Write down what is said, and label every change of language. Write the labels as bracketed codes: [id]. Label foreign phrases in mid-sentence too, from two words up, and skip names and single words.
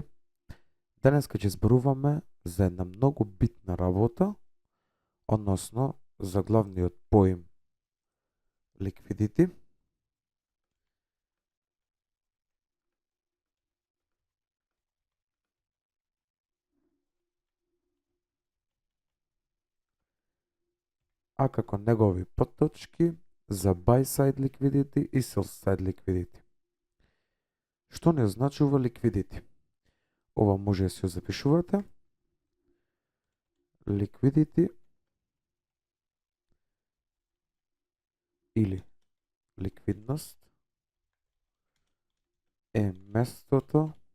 [mk] Денеска ќе зборуваме за една многу битна работа, односно за главниот поим liquidity. А како негови потточки за [en] buy side liquidity [mk] и [en] sell side liquidity. [mk] Што не значува liquidity? Ова може да се ја запишувате. Liquidity или ликвидност е местото